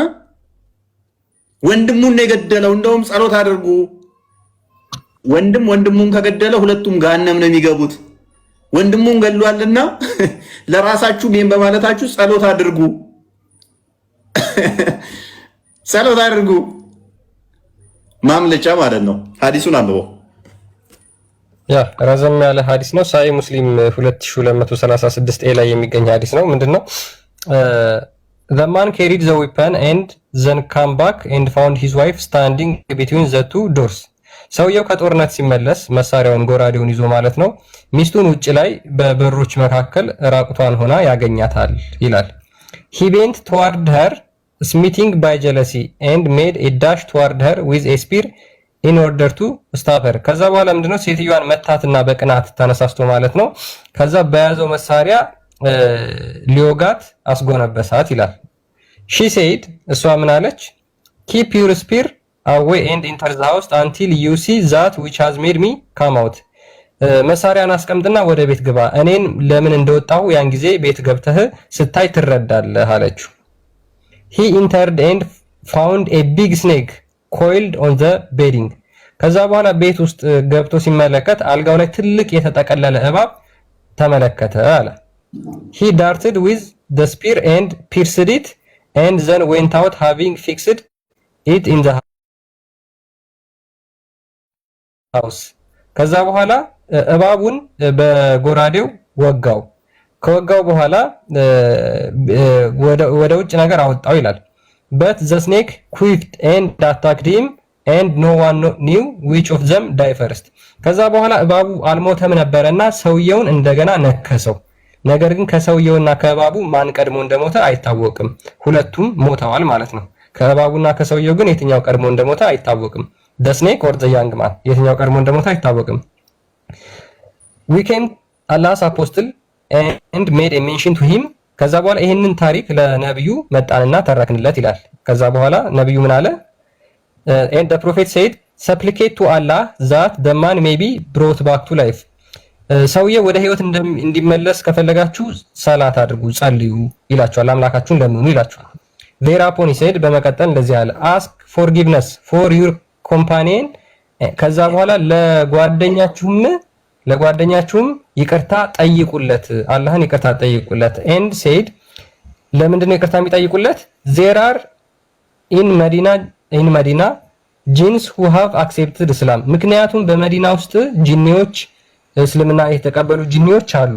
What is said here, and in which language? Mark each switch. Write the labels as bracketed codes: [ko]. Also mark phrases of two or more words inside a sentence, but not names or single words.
[am] ወንድሙን ነው የገደለው። እንደውም ጸሎት አድርጉ፣ ወንድሙን ከገደለ ሁለቱም ገሃነም ነው የሚገቡት። ወንድሙን ገድሏልና ለራሳችሁ ምን በማለታችሁ ጸሎት አድርጉ፣ ጸሎት አድርጉ። ማምለጫ ማለት ነው። ሐዲሱን አንብቦ ያ ረዘም ያለ ሐዲስ ነው። ሳይ ሙስሊም 2236 ኤ ላይ የሚገኝ ሐዲስ ነው። ምንድነው? [en] The man carried the weapon and then came back and found his wife standing between the two doors. [am] ሰውየው ከጦርነት ሲመለስ መሳሪያውን ጎራዴውን ይዞ ማለት ነው ሚስቱን ውጭ ላይ በበሮች መካከል ራቁቷን ሆና ያገኛታል ይላል። [en] He bent toward her, smitten by jealousy, and made a dash toward her with a spear in order to stop her. [am] ከዛ በኋላ ምንድነው ሴትዮዋን መታትና በቅናት ተነሳስቶ ማለት ነው ከዛ በያዘው መሳሪያ ሊዮጋት አስጎነበሳት ይላል። [en] She said [am] እሷ ምን አለች? [en] Keep your spear away and enter the house until you see that which has made me come out. [am] መሳሪያን አስቀምጥና ወደ ቤት ግባ፣ እኔን ለምን እንደወጣሁ ያን ጊዜ ቤት ገብተህ ስታይ ትረዳለህ አለችው። [en] He entered and found a big snake coiled on the bedding. [am] ከዛ በኋላ ቤት ውስጥ ገብቶ ሲመለከት አልጋው ላይ ትልቅ የተጠቀለለ እባብ ተመለከተ አለ። [en] He darted with the spear and pierced it and then went out having fixed it in the house. [am] ከዛ በኋላ እባቡን በጎራዴው ወጋው። ከወጋው በኋላ ወደ ውጭ ነገር አወጣው ይላል። [en] But the snake quicked and attacked him and no one knew which of them died first. [am] ከዛ በኋላ እባቡ አልሞተም ነበርና ሰውየውን እንደገና ነከሰው። ነገር ግን ከሰውየውና ከእባቡ ማን ቀድሞ እንደሞተ አይታወቅም። ሁለቱም ሞተዋል ማለት ነው። ከእባቡና ከሰውየው ግን የትኛው ቀድሞ እንደሞተ አይታወቅም። [en] The snake or the young man [am] የትኛው ቀድሞ እንደሞተ አይታወቅም። [en] We came Allah's apostle and made a mention to him. [am] ከዛ በኋላ ይሄንን ታሪክ ለነብዩ መጣንና ተረክንለት ይላል። ከዛ በኋላ ነብዩ ምን አለ? [en] And the prophet said supplicate to Allah that the man may be brought back to life. [am] ሰውየው ወደ ህይወት እንዲመለስ ከፈለጋችሁ ሰላት አድርጉ፣ ጸልዩ ይላችኋል። አምላካችሁን ለምኑ ይላችኋል። [en] Thereupon he said [am] በመቀጠል እንደዚህ አለ [en] ask forgiveness for your companion [am] ከዛ በኋላ ለጓደኛችሁም ይቅርታ ጠይቁለት፣ አላህን ይቅርታ ጠይቁለት። [en] And said [am] ለምንድን ነው ይቅርታ የሚጠይቁለት? [en] There are in Medina jinns who have accepted Islam። [am] ምክንያቱም በመዲና ውስጥ ጂኒዎች እስልምና የተቀበሉ ጂኒዎች አሉ።